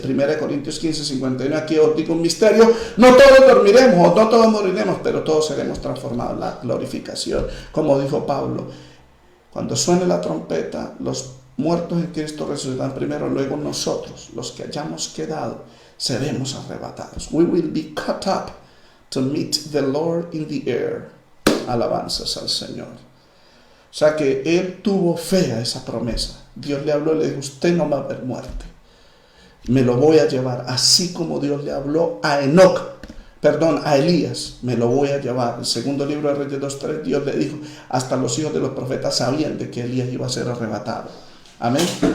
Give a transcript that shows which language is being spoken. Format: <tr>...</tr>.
<es>1 Corintios 15:51. Aquí os digo un misterio: no todos dormiremos, o no todos moriremos, pero todos seremos transformados en la glorificación. Como dijo Pablo, cuando suene la trompeta, los muertos en Cristo resucitarán primero, luego nosotros, los que hayamos quedado, seremos arrebatados.</es> <en>We will be caught up to meet the Lord in the air.</en> <es>Alabanzas al Señor. O sea que él tuvo fe a esa promesa. Dios le habló y le dijo: usted no va a ver muerte, me lo voy a llevar. Así como Dios le habló a a Elías, me lo voy a llevar. El segundo libro de Reyes 2:3, Dios le dijo: hasta los hijos de los profetas sabían de que Elías iba a ser arrebatado. Amén.</es>